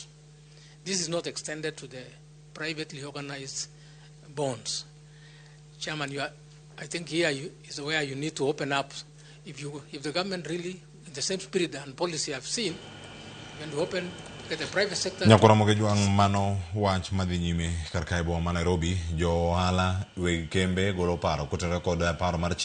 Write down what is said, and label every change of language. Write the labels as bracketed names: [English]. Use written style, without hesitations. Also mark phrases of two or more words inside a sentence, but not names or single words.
[English] This is not extended to the privately organized bonds. Chairman, I think here is where you need to open up. If the government really, in the same spirit and policy I've seen, when you open the private sector. [Luo (Kenya and Tanzania)] Ramogi juang mano wach madhi nyime kar kae boma Nairobi, jo ohala weg kembe golo paro kutera kod paro mar